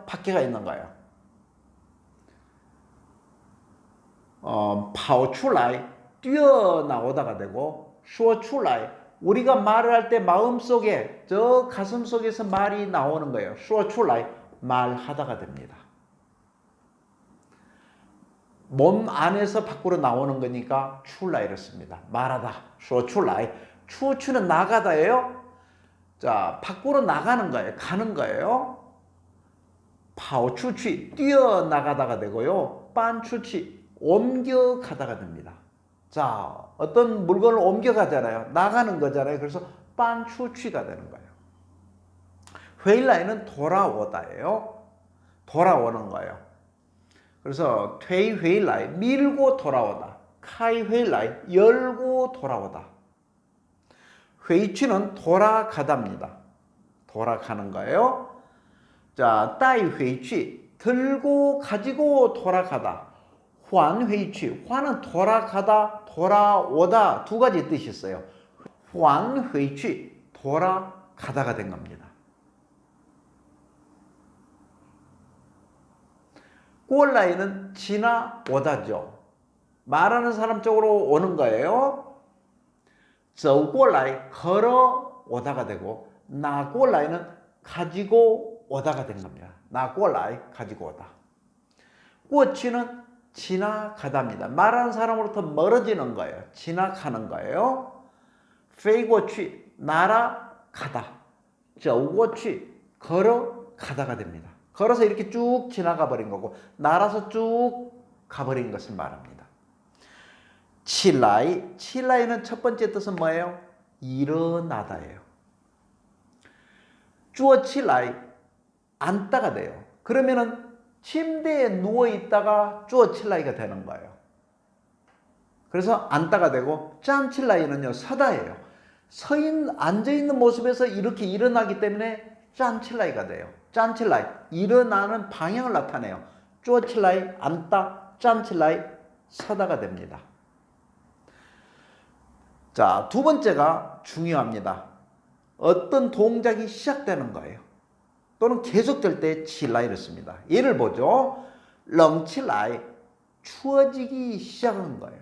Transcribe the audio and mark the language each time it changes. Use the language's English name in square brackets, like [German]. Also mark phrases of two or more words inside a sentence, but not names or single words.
[Korean] 밖에가 있는 거예요. 跑出来 뛰어나오다가 되고 说出来 우리가 말을 할 때 마음속에 저 가슴 속에서 말이 나오는 거예요. 说出来 말하다가 됩니다. 몸 안에서 밖으로 나오는 거니까 出来 이렇습니다. 말하다 [Chinese] 说出来 出去 [Korean] 는 나가다예요. 자, 밖으로 나가는 거예요. 가는 거예요. 跑出去 뛰어나가다가 되고요. 搬出去 옮겨가다가 됩니다. 자, 어떤 물건을 옮겨가잖아요. 나가는 거잖아요. 그래서 搬出去가 되는 거예요. 回来 는 돌아오다예요. 돌아오는 거예요. 그래서 推回来 밀고 돌아오다. 开回来 열고 돌아오다. 回去 는 돌아가답니다. 돌아가는 거예요. 자, 带回去 들고 가지고 돌아가다. [Chinese] 还回去还 [Korean] 은 돌아가다, 돌아오다 두 가지 뜻이 있어요. 还回去 돌아가다가 된 겁니다. 过来 는 지나오다죠. 말하는 사람 쪽으로 오는 거예요. 走过来 걸어오다가 되고 拿过来 는 가지고 오다가 된 겁니다. 拿过来 가지고 오다. 过去 는 지나가답니다. 말하는 사람으로부터 멀어지는 거예요. 지나가는 거예요. 飞过去 날아가다. 走过去 걸어가다가 됩니다. 걸어서 이렇게 쭉 지나가 버린 거고 날아서 쭉 가버린 것을 말합니다. [Chinese] 起来, 起来 [Korean] 는 첫 번째 뜻은 뭐예요? 일어나다예요. 坐起来, 앉다가 돼요. 그러면은 침대에 누워 있다가 坐起来가 되는 거예요. 그래서 앉다가 되고 站起来는요 서다예요. 앉아 있는 모습에서 이렇게 일어나기 때문에 站起来가 돼요. 站起来 일어나는 방향을 나타내요. 坐起来 앉다, 站起来 서다가 됩니다. 자, 두 번째가 중요합니다. 어떤 동작이 시작되는 거예요. 또는 계속될 때 起来 이렇습니다. 예를 보죠. 冷起来 추워지기 시작한 거예요.